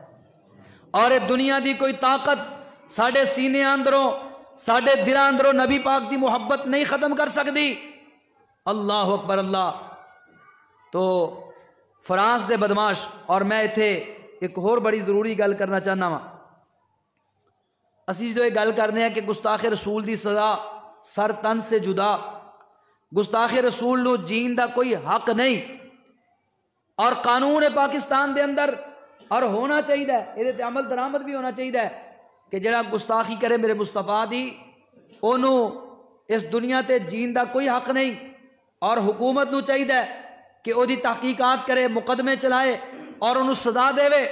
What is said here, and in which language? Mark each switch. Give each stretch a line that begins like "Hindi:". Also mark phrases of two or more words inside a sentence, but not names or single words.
Punjabi: اور دنیا دی کوئی طاقت ساڑھے سینے اندروں ساڑھے دلاں اندروں نبی پاک دی محبت نہیں ختم کر سکتی۔
Arabic: اللہ اکبر اللہ۔
Punjabi: تو فرانس دے بدماش، اور میں اتھے ایک اور بڑی ضروری گل کرنا چاہنا ہاں، اسی جو یہ گل کرنے ہیں کہ گستاخ رسول دی سزا
Urdu: سر تن سے جدا،
Punjabi: گستاخ رسول نو جین دا کوئی حق نہیں، اور قانون پاکستان دے اندر اور ہونا چاہیے یہ تے عمل درآمد بھی ہونا چاہیے کہ جڑا گستاخی کرے میرے مصطفیٰ دی انہوں اس دنیا تے جین دا کوئی حق نہیں، اور حکومت نو چاہیے کہ او دی تحقیقات کرے، مقدمے چلائے اور انہوں سزا دے وے۔